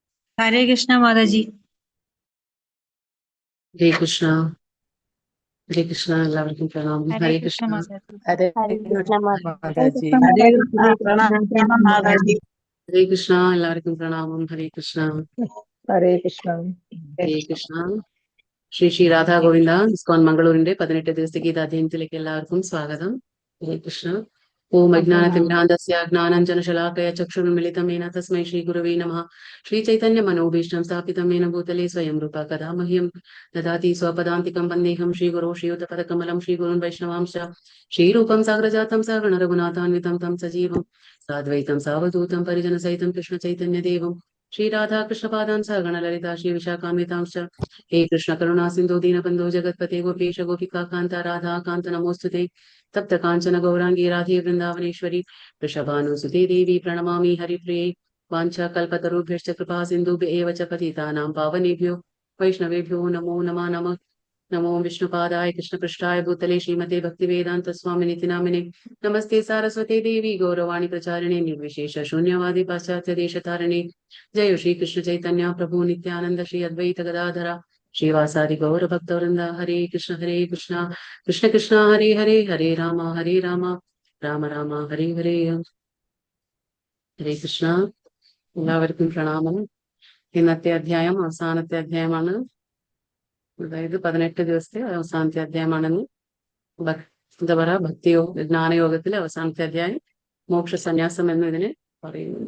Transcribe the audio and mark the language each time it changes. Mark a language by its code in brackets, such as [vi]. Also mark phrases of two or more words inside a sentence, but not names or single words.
[hi] हरे कृष्णा माता जी। [ml] ഹരേ കൃഷ്ണ. ഹരേ കൃഷ്ണ. എല്ലാവർക്കും പ്രണാമം. [hi] हरे [ml] ഹരേ [hi] कृष्णा [ml] കൃഷ്ണ. [hi] माता जी। [ml] ഹരേ ഹരേ കൃഷ്ണ കൃഷ്ണ ഹരേ മാതാജി. കൃഷ്ണ ഹരേ മാതാജി. കൃഷ്ണ പ്രണാമം മാതാജി. ഹരേ കൃഷ്ണ. എല്ലാവർക്കും പ്രണാമം. ഹരേ കൃഷ്ണ. ഹരേ കൃഷ്ണ. ഹരേ കൃഷ്ണ. ശ്രീ ശ്രീ രാധാ ഗോവിന്ദ ഇസ്കോൺ മംഗളൂരിന്റെ 18 ദിവസത്തെ ഗീതാധ്യയനത്തിലേക്ക് എല്ലാവർക്കും സ്വാഗതം. ഹരേ കൃഷ്ണ. [sa] ഓം അജ്ഞാനതിമിരാന്തസ്യ ജ്ഞാനാഞ്ജനശലാകയ ചക്ഷുർമിലിതം യേന തസ്മൈ ശ്രീ ഗുരവേ നമഃ. ശ്രീ ചൈതന്യ മനോഭീഷ്ടം സ്ഥാപിതം യേന ഭൂതലേ സ്വയം രൂപ കഥാ മഹ്യം ദദാതി സ്വപദാന്തികം വന്ദേഹം ശ്രീഗുരോ ശ്രീയുതപദകമലം ശ്രീഗുരുൻ വൈഷ്ണവാംശ ശ്രീരൂപം സാഗ്രജാതം സഗണ രഘുനാഥാന്വിതം തം സജീവം സാദ്വൈതം സാവധൂതം പരിജന സഹിതം കൃഷ്ണ ചൈതന്യ ദേവം ശ്രീ രാധാകൃഷ്ണ പാദാൻ സഗണ ലളിതാ ശ്രീ വിശാഖാന്വിതാംശ. हे कृष्ण करुणा सिंधु दीनबंधु जगतपते गोपीश गोपिका कांता राधा कांत नमोस्तुते. तप्त कांचन गौरांगी राधे वृंदावनेश्वरी वृषभानुसुते देवी प्रणमामि हरिप्रिये. वाञ्छा कल्पतरुभ्यश्च कृपा सिन्धुभ्य एव च पतितानां पावनेभ्यो वैष्णवेभ्यो नमो नमः. नमो विष्णुपादाय कृष्णपृष्ठाय भूतले श्रीमते भक्तिवेदांत स्वामिनिति नामिने. नमस्ते सारस्वते देवी गौरवाणी प्रचारिणे निर्विशेष शून्यवादी पाश्चात्य देशतारिणे. जय श्री कृष्ण चैतन्य प्रभु नित्यानंद श्री अद्वैत गदाधरा श्रीवासादि गौर भक्तवृंद. हरे कृष्ण कृष्ण कृष्ण हरे हरे हरे राम राम राम हरे हरे. [ml] ഹരേ കൃഷ്ണ. എല്ലാവർക്കും പ്രണാമം. ഇന്നത്തെ അധ്യായം അവസാനത്തെ അധ്യായമാണ്. അതായത് 18 ദിവസത്തെ അവസാനത്തെ അധ്യായമാണെന്ന് എന്താ പറയാ, ജ്ഞാനയോഗത്തിലെ അവസാനത്തെ അധ്യായം മോക്ഷ സന്യാസം എന്ന് ഇതിനെ പറയുന്നു.